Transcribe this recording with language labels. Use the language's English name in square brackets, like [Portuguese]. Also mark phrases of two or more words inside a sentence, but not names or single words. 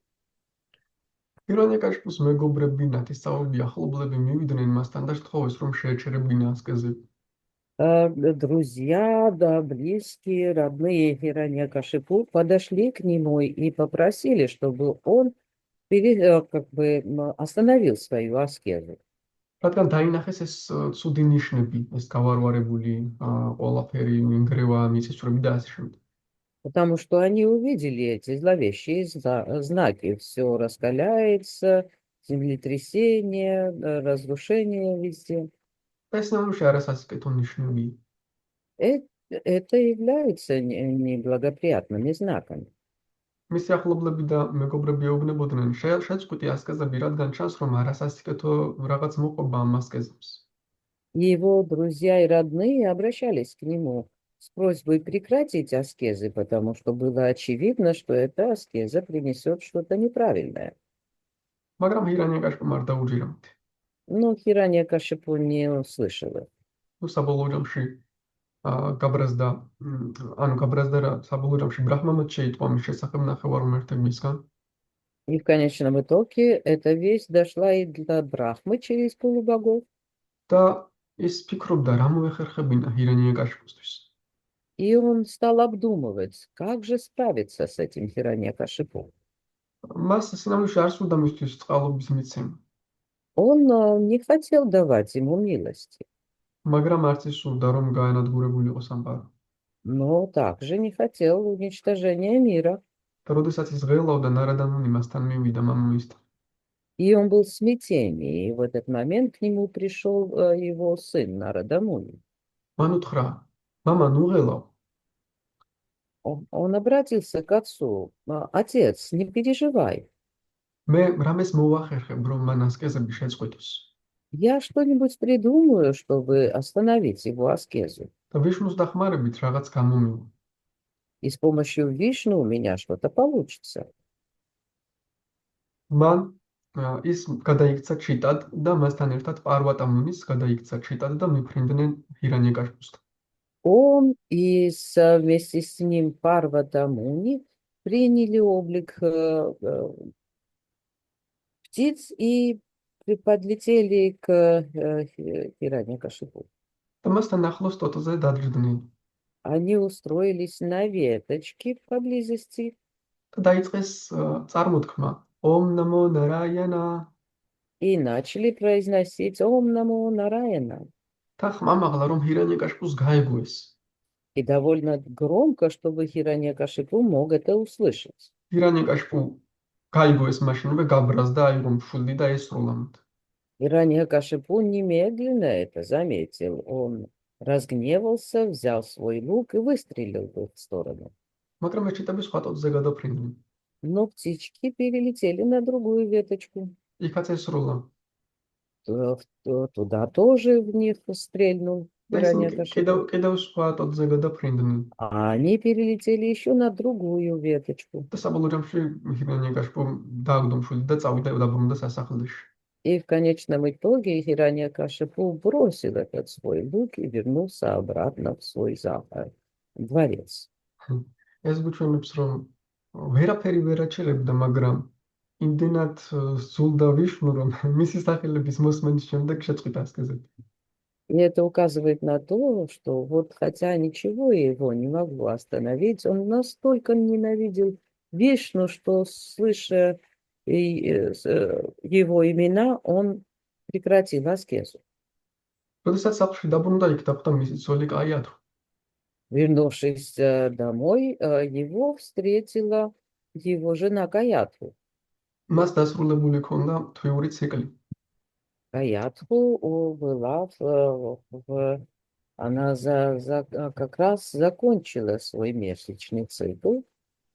[Georgian] ჰირანიაკაშიპუს მეგობრები, ნათესავები, ახლობლები მივიდნენ მასთან და სთხოვეს, რომ შეეჩერებინა ასკეზები. [Russian] Друзья, да, близкие, родные Хираньякашипу подошли к нему и попросили, чтобы он остановил свою аскезу. [Georgian] რადგან დაინახეს ეს ცუდი ნიშნები, ეს გავარვარებული ყველაფერი, ინგრევა, მიწისძვრები და ასე შემდეგ. [Russian] Потому что они увидели эти зловещие знаки. Все раскаляется, землетрясение, разрушение везде. [Georgian] ეს ნამდვილში არასასიკეთო ნიშნებია. [Russian] Это является неблагоприятными знаками. [Georgian] მისი ახლობლები და მეგობრები ეუბნებოდნენ, შეწყვიტი ასკეზები, რადგან ჩანს, რომ არასასიკეთო რაღაც მოყვება ამ ასკეზებს. [Russian] Его друзья и родные обращались к нему с просьбой прекратить аскезы, потому что было очевидно, что эта аскеза принесет что-то неправильное. [Georgian] მაგრამ ჰირანიაკაშიპუმ არ დაუჯერებთ. [Russian] Но Хираньякашипу не услышал это. [Georgian] ნუ საბოლოო ჯამში გაბრაზდა რა, საბოლოო ჯამში ბრაჰმამაც შეიტყვა მის შესახებ ნახევარ უმერთებისგან. [Russian] И в конечном итоге эта весть дошла и до Брахмы через полубогов. [Georgian] და ის ფიქრობდა, რა მოეხერხებინა ჰირანიაკაშიპუსთვის. [Russian] И он стал обдумывать, как же справиться с этим Хираньякашипу. [Georgian] მას სინამდვილეში არ სურდა მისთვის წყალობის მიცემა. [Russian] Он не хотел давать ему милости, [Georgian] მაგრამ არც ის სურდა, რომ გაანადგურებულიყო სამყარო. [Russian] но также не хотел уничтожения мира. [Georgian] და როდესაც ის ღელავდა, ნარადამუნი მასთან მივიდა მამამისთან. [Russian] И он был в смятении, и в этот момент к нему пришел его сын Нарадамуни. [Georgian] მან უთხრა, მამა, ნუ ღელავ. [Russian] Он обратился к отцу: отец, не переживай, [Georgian] მე რამეს მოვახერხებ, რომ მან ასკეზები შეწყვიტოს. [Russian] я что-нибудь придумаю, чтобы остановить его аскезу. [Georgian] და ვიშნუს დახმარებით რაღაც გამომივა. [Russian] И с помощью Вишну у меня что-то получится. [Georgian] მან ის გადაიქცა ჩიტად და მასთან ერთად პარვატამუნის გადაიქცა ჩიტად და მიფრინდნენ ჰირანიაკაშიპუსთან. [Russian] Он и вместе с ним Парвата Муни приняли облик птиц и подлетели к Хираньякашипу. [Georgian] და მასთან ახლოს ტოტოზე დადგდნენ. [Russian] Они устроились на веточке поблизости [Georgian] და დაიწყეს წარმოთქმა [Sanskrit] ॐ नमो नारायण. [Russian] и начали произносить [Sanskrit] ॐ नमो नारायण. [Georgian] და ხმამაღლა რომ ჰირანიაკაშიპუს გაეგოეს. [Russian] И довольно громко, чтобы Хираньякашипу мог это услышать. [Georgian] ჰირანიაკაშიპუ გაიგოეს მაშინვე გაბრაზდა, აი რომ შვილი და ესროლა მათ. [Russian] Хираньякашипу немедленно это заметил. Он разгневался, взял свой лук и выстрелил в их сторону. [Georgian] მაგრამ ეს ჩიტები სხვა ტოტზე გადაფრინდნენ. [Russian] Но птички перелетели на другую веточку. [Georgian] იქაც ესროლა. [Russian] Туда тоже в них стрельнул [Georgian] და ისინი [Russian] Хираньякашипу. [Georgian] კიდევ სხვა ტოტზე გადაფრინდნენ. [Russian] А они перелетели еще на другую веточку. [Georgian] და საბოლოო ჯამში ჰირანიაკაშიპუ დააგდო მშვილი და წავიდა დაბრუნდა სასახლეში. [Russian] И в конечном итоге Хираньякашипу бросил этот свой лук и вернулся обратно в свой дворец. [Georgian] ეს გვჩვენებს, რომ ვერაფერი ვერ აჩერებდა, მაგრამ იმდენად სძულდა ვიშნუ, რომ მისი სახელების მოსმენის შემდეგ შეწყვიტა ასკეზები. [Russian] И это указывает на то, что вот хотя ничего его не могло остановить, он настолько ненавидел Вишну, что, слыша его имена, он прекратил аскезу. [Georgian] როდესაც სახლში დაბრუნდა, იქ დახვდა მისი ცოლი კაიათუ. [Russian] Вернувшись домой, его встретила его жена Каятху. [Georgian] მას დასრულებული ჰქონდა თვიური ციკლი. [Russian] Каятху была она как раз закончила свой месячный цикл.